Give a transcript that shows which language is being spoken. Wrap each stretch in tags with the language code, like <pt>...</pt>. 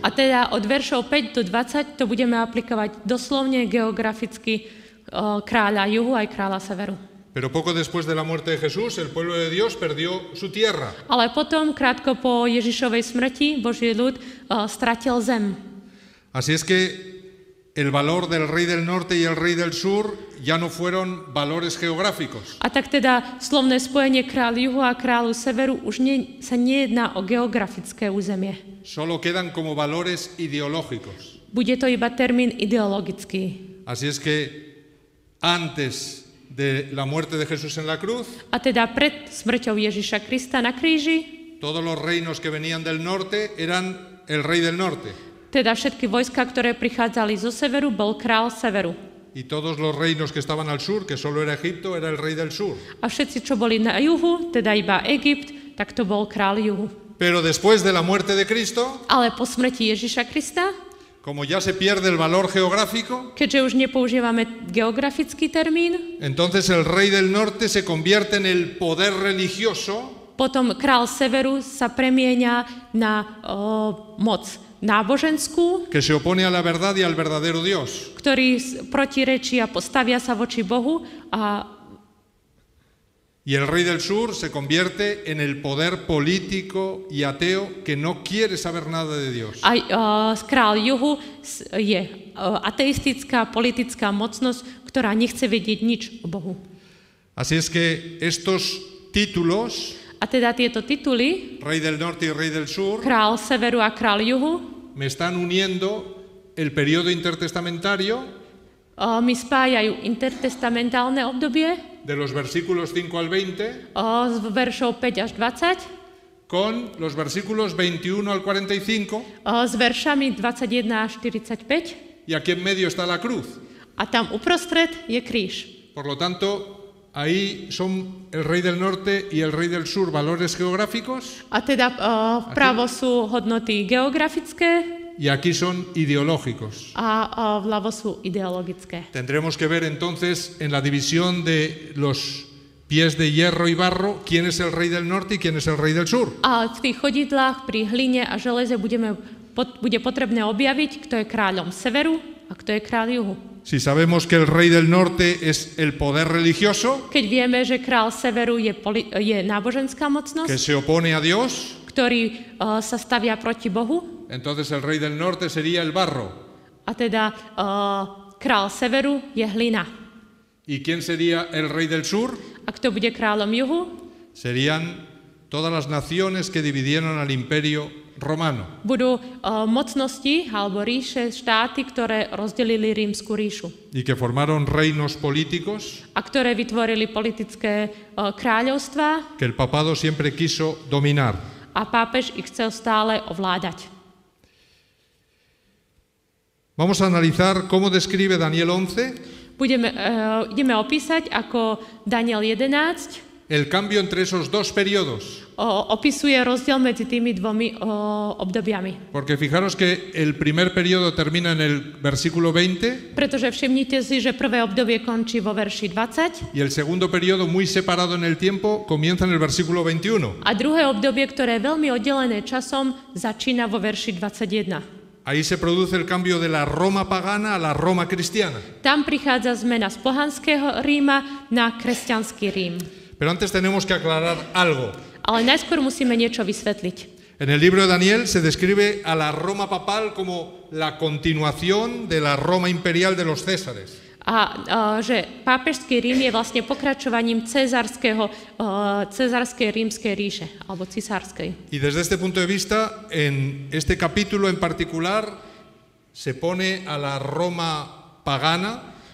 <sk>A teda od veršov 5 do 20 to budeme aplikovať doslovne geograficky kráľa juhu aj kráľa severu.</sk> <es>Pero poco después de la muerte de Jesús, el pueblo de Dios perdió su tierra.</es> <sk>Ale potom, krátko po Ježišovej smrti, Boží ľud stratil zem.</sk> <es>Así es que el valor del rey del norte y el rey del sur ya no fueron valores geográficos,</es> <sk>A tak teda slovné spojenie kráľ juhu a kráľu severu už sa nejedná o geografické územie.</sk> <es>solo quedan como valores ideológicos.</es> <sk>Bude to iba termín ideologický.</sk> <es>Así es que antes de la muerte de Jesús en la cruz,</es> <sk>A teda pred smrťou Ježiša Krista na kríži,</sk> <es>todos los reinos que venían del norte eran el rey del norte,</es> <sk>teda všetky vojska, ktoré prichádzali zo severu, bol král severu.</sk> <es>y todos los reinos que estaban al sur, que solo era Egipto, era el rey del sur.</es> <sk>A všetci, čo boli na juhu, teda iba Egypt, tak to bol král juhu.</sk> <es>Pero después de la muerte de Cristo,</es> <sk>Ale po smrti Ježiša Krista,</sk> <es>como ya se pierde el valor geográfico,</es> <sk>keďže už nepoužívame geografický termín,</sk> <es>entonces el rey del norte se convierte en el poder religioso</es> <sk>potom král severu sa premieňa na moc náboženskú,</sk> <es>que se opone a la verdad y al verdadero Dios.</es> <sk>ktorý protirečí a postavia sa voči Bohu,</sk> <es>Y el rey del sur se convierte en el poder político y ateo que no quiere saber nada de Dios.</es> <sk>a král juhu je ateistická politická mocnosť, ktorá nechce vedieť nič o Bohu.</sk> <es>Así es que estos títulos,</es> <sk>A teda tieto tituly,</sk> <es>rey del norte y rey del sur,</es> <sk>král severu a král juhu,</sk> <es>me están uniendo el periodo intertestamentario</es> <sk>mi spájajú intertestamentálne obdobie</sk> <es>de los versículos 5 al 20</es> <sk>z veršov 5 až 20</sk> <es>con los versículos 21 al 45,</es> <sk>s veršami 21 až 45</sk> <es>y aquí en medio está la cruz.</es> <sk>a tam uprostred je kríž.</sk> <es>Por lo tanto, ahí son el rey del norte y el rey del sur valores geográficos,</es> <sk>A teda vpravo sú hodnoty geografické</sk> <es>y aquí son ideológicos.</es> <sk>a vľavo sú ideologické.</sk> <es>Tendremos que ver entonces en la división de los pies de hierro y barro quién es el rey del norte y quién es el rey del sur.</es> <sk>A v tých chodidlách pri hline a železe bude potrebné objaviť, kto je kráľom severu a kto je kráľ juhu.</sk> <es>Si sabemos que el rey del norte es el poder religioso,</es> <sk>Keď vieme, že kráľ severu je náboženská</sk> <es>que</es> <sk>mocnosť,</sk> <es>se opone a Dios,</es> <sk>ktorý sa stavia proti Bohu,</sk> <es>entonces el rey del norte sería el barro.</es> <sk>a teda kráľ severu je hlina.</sk> <es>¿Y quién sería el rey del sur?</es> <sk>A kto bude kráľom juhu?</sk> <es>Serían todas las naciones que dividieron al imperio romano.</es> <sk>Budú mocnosti alebo ríše, štáty, ktoré rozdelili Rímsku ríšu.</sk> <es>Y que formaron reinos políticos</es> <sk>A ktoré vytvorili politické kráľovstvá</sk> <es>que el papado siempre quiso dominar.</es> <sk>a pápež ich chcel stále ovládať.</sk> <es>Vamos a analizar cómo describe Daniel 11</es> <sk>Ideme opísať, ako Daniel 11</sk> <es>el cambio entre esos dos periodos.</es> <sk>opisuje rozdiel medzi tými dvomi obdobiami.</sk> <es>Porque fijaros que el primer periodo termina en el versículo 20</es> <sk>Pretože všimnite si, že prvé obdobie končí vo verši 20</sk> <es>y el segundo periodo, muy separado en el tiempo, comienza en el versículo 21.</es> <sk>a druhé obdobie, ktoré je veľmi oddelené časom, začína vo verši 21.</sk> <es>Ahí se produce el cambio de la Roma pagana a la Roma cristiana.</es> <sk>Tam prichádza zmena z pohanského Ríma na kresťanský Rím.</sk> <es>Pero antes tenemos que aclarar algo.</es> <sk>Ale najskôr musíme niečo vysvetliť.</sk> <es>En el libro de Daniel se describe a la Roma papal como la continuación de la Roma imperial de los Césares.</es> <sk>Že pápežský Rím je vlastne pokračovaním cezarskej rímskej ríše, alebo cisárskej.</sk> <es>Y desde este punto de vista, en este capítulo en particular, se pone a la Roma pagana</es>